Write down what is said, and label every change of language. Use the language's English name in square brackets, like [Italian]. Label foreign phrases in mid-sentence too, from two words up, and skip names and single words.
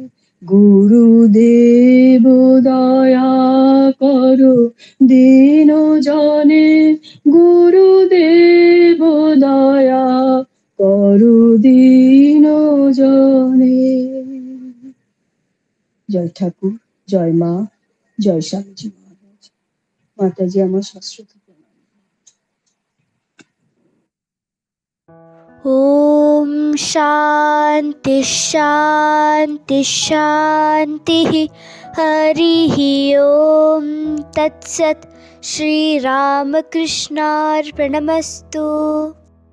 [Bangla] গুরুদেব দয়া করো দীন জনে, গুরুদেব দয়া করো দীন জনে। জয় ঠাকুর, জয় মা, জয় স্বামীজি মহারাজ। মাতাজি আমার শাশ্বত প্রণাম। [Sanskrit] ॐ शान्ति शान्ति शान्तिः। हरिः ॐ तत्सत्। श्रीरामकृष्णार्पणमस्तु।